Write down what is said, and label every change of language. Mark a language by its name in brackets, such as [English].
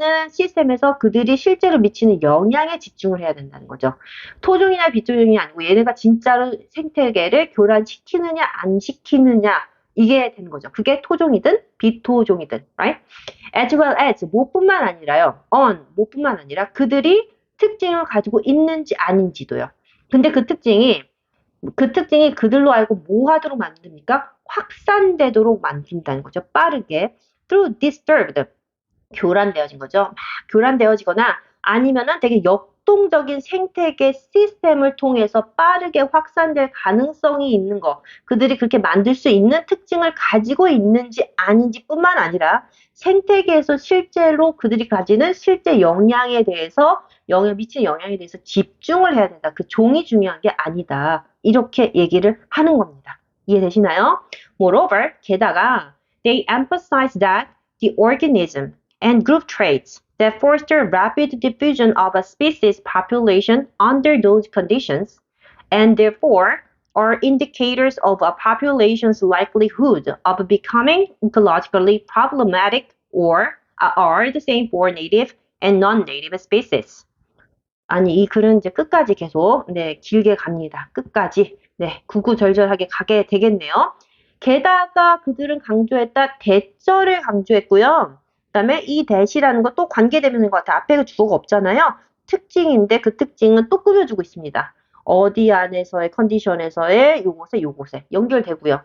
[Korean] 시스템에서 그들이 실제로 미치는 영향에 집중을 해야 된다는 거죠. 토종이나 비토종이 아니고 얘네가 진짜로 생태계를 교란시키느냐, 안 시키느냐, 이게 되는 거죠. 그게 토종이든 비토종이든, [English] right? as well as, [Korean] 뭐뿐만 아니라요. 뭐뿐만 아니라 그들이 특징을 가지고 있는지 아닌지도요. 근데 그 특징이 그들로 알고 뭐 하도록 만듭니까? 확산되도록 만든다는 거죠. 빠르게. [English] through disturbed. [Korean] 교란되어진 거죠. 막 교란되어지거나 아니면은 되게 역동적인 생태계 시스템을 통해서 빠르게 확산될 가능성이 있는 거. 그들이 그렇게 만들 수 있는 특징을 가지고 있는지 아닌지 뿐만 아니라 생태계에서 실제로 그들이 가지는 실제 영향에 대해서 미치는 영향에 대해서 집중을 해야 된다. 그 종이 중요한 게 아니다. 이렇게 얘기를 하는 겁니다. 이해되시나요? [English] Moreover, [Korean] 게다가 [English] they emphasize that the organism and group traits that foster rapid diffusion of a species population under those conditions, and therefore are indicators of a population's likelihood of becoming ecologically problematic or are the same for native and non-native species. [Korean] 아니, 이 글은 이제 끝까지 계속, 길게 갑니다. 끝까지. 구구절절하게 가게 되겠네요. 게다가 그들은 강조했다. 대절을 강조했고요. 그다음에 이 대시라는 거 또 관계대명인 것 같아요. 앞에 그 주어가 없잖아요. 특징인데 그 특징은 또 꾸며주고 있습니다. 어디 안에서의 컨디션에서의 요것에 연결되고요.